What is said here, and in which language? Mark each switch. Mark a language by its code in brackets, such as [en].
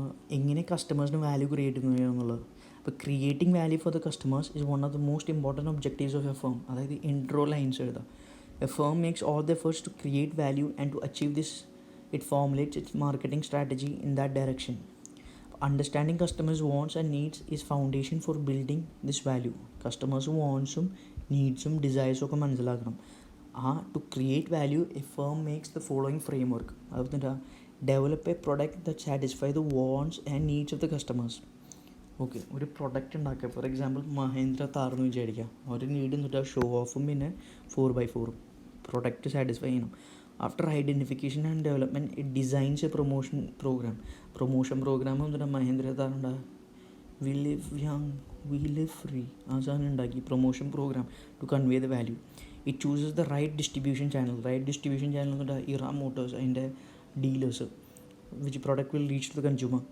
[ml] എങ്ങനെ കസ്റ്റമേഴ്സിന് value create ചെയ്യുന്നുള്ളത്. [en] അപ്പോൾ creating value for the customers is one of the most important objectives of a firm. [ml] അതായത് intro lines എഴുതാം. [en] A firm makes all the efforts to create value and to achieve this it formulates its marketing strategy in that direction. Understanding customers' wants and needs is foundation for building this value. [ml] Customers' wantsum needsum desires ഒക്കെ മനസ്സിലാക്കണം. [en] To create value a firm makes the following framework. [ml] അതെന്താ, [en] develop a product that satisfy the wants and needs of the customers. [ml] Okay, ഒരു product ഉണ്ടാക്കുക. For example Mahendra Thar എന്ന് വിചാരിക്കുക. ഒരു need എന്നിട്ട് show ഓഫും പിന്നെ 4x4 പ്രൊഡക്റ്റ് സാറ്റിസ്ഫൈ ചെയ്യണം. [en] After identification and development, it designs a promotion program. [ml] Promotion program എന്നിട്ട് Mahendra താറുണ്ടാ [en] we live young we live free [ml] ആ സാധനം ഉണ്ടാക്കി. [en] Promotion program to convey the value. It chooses the right distribution channel. എന്നിട്ട് Eram Motors അതിൻ്റെ dealers which product will reach to the consumer.